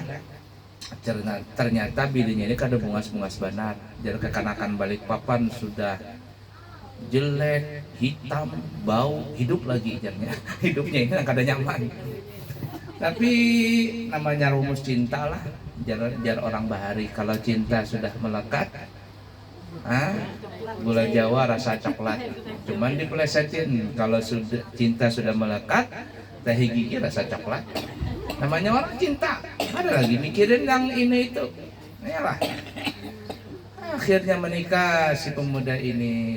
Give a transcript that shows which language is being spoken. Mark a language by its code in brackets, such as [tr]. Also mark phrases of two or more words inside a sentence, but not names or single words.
[bjn] Ternyata bininya ini kada bungas-bungas banar. Jadi kekanakan Balikpapan sudah jelek, hitam, bau, hidup lagi jarnya. Hidupnya ini kada nyaman. Tapi namanya rumus cinta lah. Jar orang bahari, kalau cinta sudah melekat, gula Jawa rasa coklat. [id] Cuman dipelesetin, kalau cinta sudah melekat, teh gigi rasa coklat. Namanya orang cinta, ada lagi mikirin yang ini itu. Iyalah. Akhirnya menikah si pemuda ini.